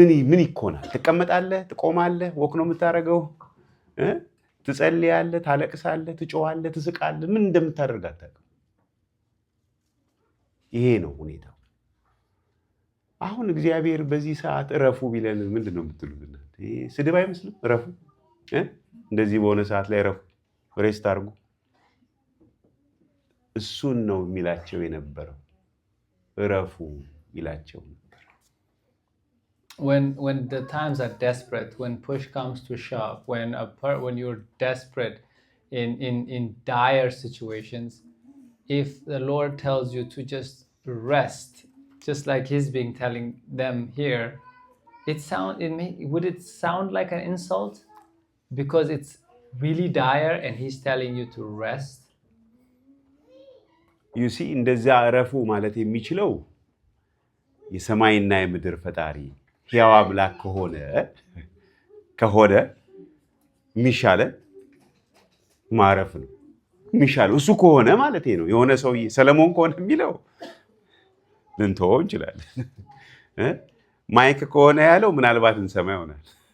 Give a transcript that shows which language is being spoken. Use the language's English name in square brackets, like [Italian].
[Amharic] ምን ይኮናል ትቀመጣለህ ትቆማለህ ወክ ነው የምታረገው ትጸልያለህ ታለቅሳለህ ትጮሃለህ ትስቃለህ ምን እንደምታደርግ አታውቅም ይሄ ነው ሁኔታው አሁን እግዚአብሔር በዚህ ሰዓት እረፉ ቢለን ምንድነው የምትሉት እናንተ ስድብ አይመስልም? ረፉ እንደዚህ በሆነ ሰዓት ላይ ረፉ፣ ሬስት አድርጉ። እሱን ነው የሚላቸው የነበረው። ረፉ ይላቸው ነበር። [English] When the times are desperate, when push comes to shove, when you're desperate in dire situations, if the Lord tells you to just rest, just like He's being telling them here, would it sound like an insult? Because it's really dire and He's telling you to rest? You see, [Amharic] እንደዛ ረፉ ማለት የሚችለው የሰማይና የምድር ፈጣሪ ሕያው አምላክ ከሆነ ሚሻለ ማረፍ ነው። ሚሻለ እሱ ከሆነ ማለት ነው። የሆነ ሰው ሰለሞን ከሆነ የሚለው ልንተወው እንችላለን። ማይክ ከሆነ ያለው ምናልባት እንሰማ ይሆናል።